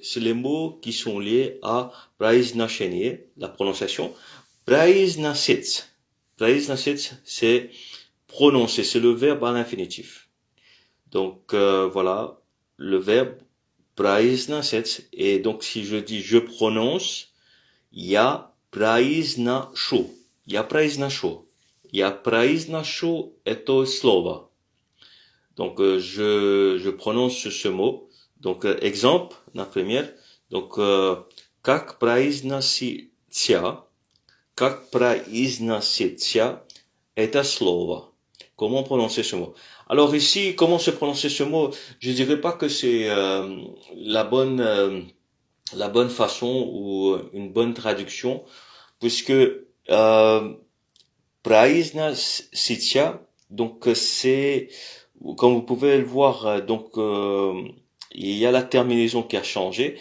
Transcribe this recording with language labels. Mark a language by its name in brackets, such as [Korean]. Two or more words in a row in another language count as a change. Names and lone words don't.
[French] C'est les mots qui sont liés à произношение, la prononciation. [Russian] Произносить. Произносить, [French] c'est prononcer, c'est le verbe à l'infinitif. Donc voilà, le verbe произносить. Et donc si je dis je prononce, [Russian] я произношу. Я произношу. Я произношу это слово. [French] Donc je prononce ce mot. Donc exemple, la première. [Russian] Donc как произносится это слово. [French] Comment prononcer ce mot? Alors ici, comment se prononcer ce mot? Je dirais pas que c'est la bonne façon ou une bonne traduction, puisque произносится, donc c'est, comme vous pouvez le voir, donc il y a la terminaison qui a changé.